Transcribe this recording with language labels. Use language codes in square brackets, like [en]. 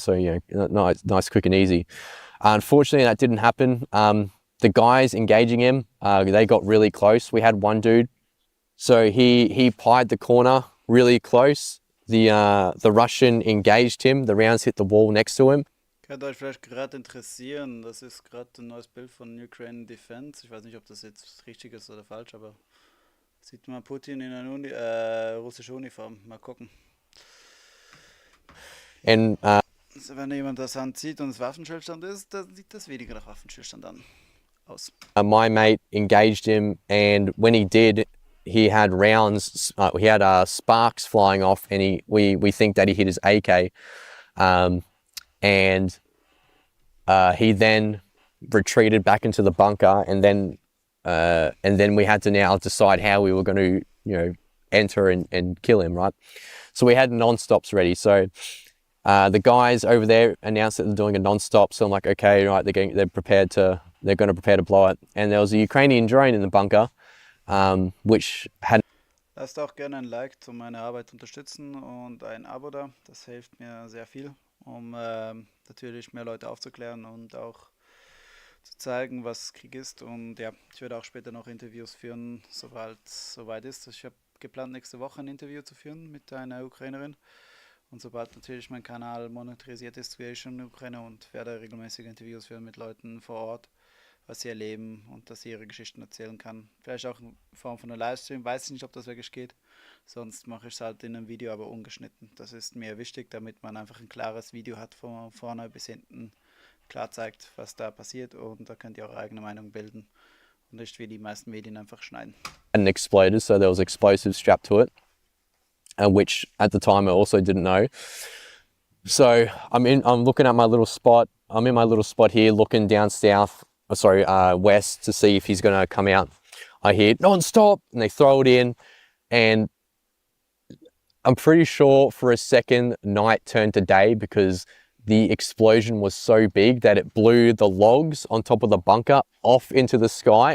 [en] So, you know, nice, quick and easy. Unfortunately, that didn't happen. The guys engaging him, they got really close. We had one dude. So he pied the corner really close. The Russian engaged him. The rounds hit the wall next to him. [de] Könnte euch vielleicht gerade interessieren, das ist gerade ein neues Bild von Ukraine Defense. Ich weiß nicht, ob das jetzt richtig ist oder falsch, aber sieht man Putin in einer russischen Uniform. Mal gucken. [en] And [de] also wenn jemand das anzieht und es Waffenstillstand ist, dann sieht das weniger nach Waffenstillstand aus. [en] My mate engaged him, and when he did, he had rounds, he had sparks flying off, and we think that he hit his AK. And He then retreated back into the bunker, and then we had to now decide how we were going to, you know, enter and kill him, right? So we had non-stops ready. So the guys over there announced that they're doing a non-stop. So I'm like, okay, right, they're going to prepare to blow it. And there was a Ukrainian drone in the bunker, which had... [de] Lasst auch gerne ein Like, um meine Arbeit unterstützen, und ein Abo da. Das hilft mir sehr viel, um natürlich mehr Leute aufzuklären und auch zu zeigen, was Krieg ist. Und ja, ich werde auch später noch Interviews führen, sobald es soweit ist. Ich habe geplant, nächste Woche ein Interview zu führen mit einer Ukrainerin. Und sobald natürlich mein Kanal monetarisiert ist, wäre ich schon in der Ukraine und werde regelmäßige Interviews führen mit Leuten vor Ort, was sie erleben und dass sie ihre Geschichten erzählen kann. Vielleicht auch in Form von einem Livestream, weiß ich nicht, ob das wirklich geht. Sonst mache ich es halt in einem Video, aber ungeschnitten. Das ist mir wichtig, damit man einfach ein klares Video hat, von vorne bis hinten klar zeigt, was da passiert, und da könnt ihr eure eigene Meinung bilden und nicht wie die meisten Medien einfach schneiden. [en] And exploded, so there was explosives strapped to it, which at the time I also didn't know. So I'm looking at my little spot. I'm in my little spot here, looking down west to see if he's going to come out. I hear non-stop, and they throw it in, and I'm pretty sure for a second night turned to day, because the explosion was so big that it blew the logs on top of the bunker off into the sky.